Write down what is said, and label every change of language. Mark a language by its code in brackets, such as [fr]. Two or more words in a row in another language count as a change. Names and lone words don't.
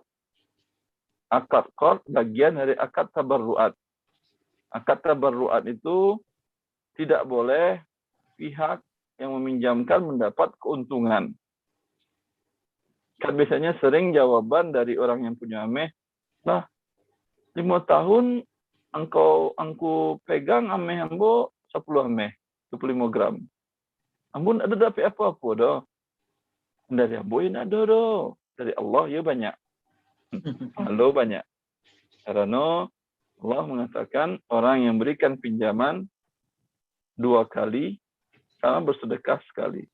[id] Akad qard bagian dari akad tabarruat. Akad tabarruat itu tidak boleh pihak yang meminjamkan mendapat keuntungan. Kan biasanya sering jawaban dari orang yang punya ameh, [min] lah 5 tahun angku pegang ameh ambo 10 ameh, [id] 25 gram. [min] Ambo ada dapat apa-apa dah. Dari ambo ini ada dah. Dari Allah ya banyak. [id] Allah banyak. Karena Allah mengatakan orang yang berikan pinjaman 2 kali sama bersedekah sekali.